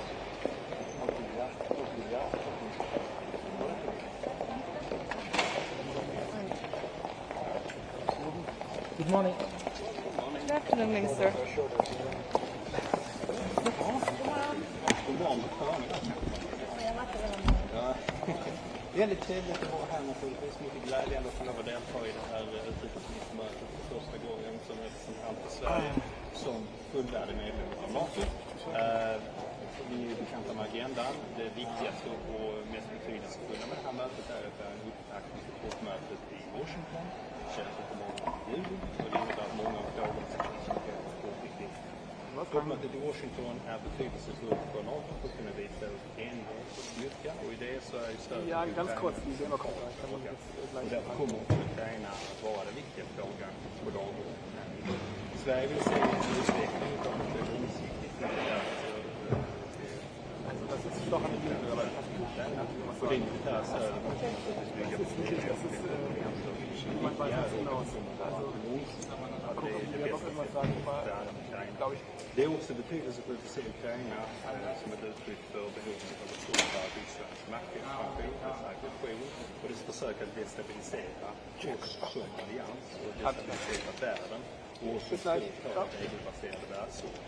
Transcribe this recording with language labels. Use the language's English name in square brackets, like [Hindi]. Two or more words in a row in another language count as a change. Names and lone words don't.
[English] Good morning. Good afternoon, Minister. [Swedish] Väldigt trevligt att vara här naturligtvis. Mycket glädjande att kunna delta i det här utrikesministermötet för första gången som representant för Sverige som fullvärdig medlem av NATO. Vi är bekanta med agendan. Det viktigaste och mest betydelsefulla med det här mötet är att det är en upptakt till toppmötet i Washington. Det känns på måndag i juli och det innebär att många av frågorna som diskuteras är viktigt. Toppmötet i Washington är betydelsefullt för NATO för att kunna visa upp enighet och styrka och i det så är ju stöd [German] Ja, ganz kurz, die sehen wir [Swedish] och därför kommer också Ukraina att vara den viktiga frågan på dagordningen. Sverige vill se en utveckling av ett långsiktigt och det militära stödet det är också betydelsefullt att se Ukraina som ett uttryck för behovet av att stoppa Rysslands maktexpansion och dess försök att destabilisera oss som allians och destabilisera världen och också för ett regelbaserade världsordning.